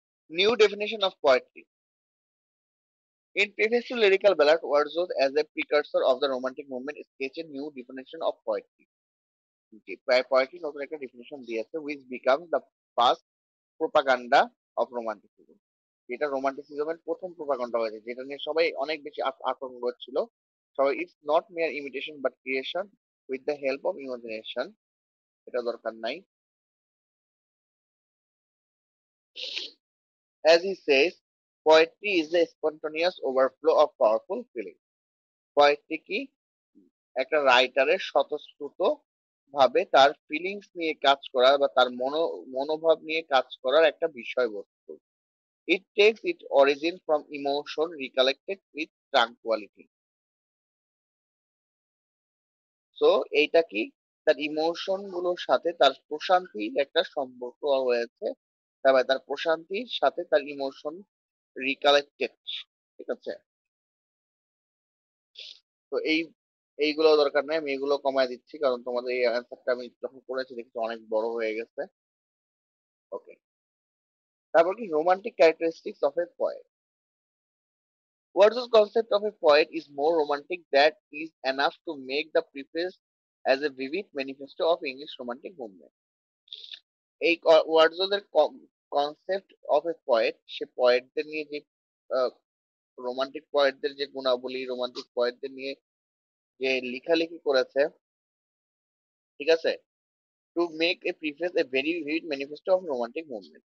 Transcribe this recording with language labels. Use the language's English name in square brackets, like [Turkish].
[English] New definition of poetry. In preface to lyrical ballad, Wordsworth, as a precursor of the Romantic movement, sketched a new definition of poetry. Poetry [Bangla] নতুন একটা definition দিয়েছে, [English] which becomes the first propaganda of romanticism. [Bangla] যেটা রোমান্টিসিজমের প্রথম propaganda হয়েছে, যেটা নিয়ে সবাই অনেক বেশি আতঙ্ক ছিল। [English] সবাই, it's not mere imitation but creation with the help of imagination. [Bangla] এটা দরকার নাই। [English] As he says, poetry is the spontaneous overflow of powerful feeling. [Bangla] Poetry কি? একটা রাইটারের স্বতঃস্ফূর্ত ভাবে তার ফিলিংস নিয়ে কাজ করার বা তার মনোভাব নিয়ে কাজ করার একটা বিষয়বস্তু। [English] It takes its origin from emotion recollected with tranquillity. [Bangla] So এইটা কি, তার ইমোশন গুলোর সাথে তার প্রশান্তির একটা সম্পর্ক রয়েছে, তারপরে তার প্রশান্তির সাথে তার ইমোশন রিকালেক্টেড। ঠিক আছে, তো এইগুলো দরকার নেই, আমি এগুলো কমায় দিচ্ছি কারণ তোমাদের এই অ্যান্সারটা আমি যখন করেছি দেখছি অনেক বড় হয়ে গেছে। [English] Okay, তারপর কি romantic characteristics of a poet. Wordsworth's concept of a poet is more romantic that is enough to make the preface as a vivid manifesto of English romantic movement. [Bangla] এই ওয়ার্ডসওয়ার্থের কনসেপ্ট অফ এ পয়েট, সে পয়েটদের নিয়ে যে romantic পয়েটদের যে গুণাবলী, romantic পয়েটদের নিয়ে যে লেখালেখি করেছে, ঠিক আছে, [English] To make a preface a very vivid manifesto of romantic movement.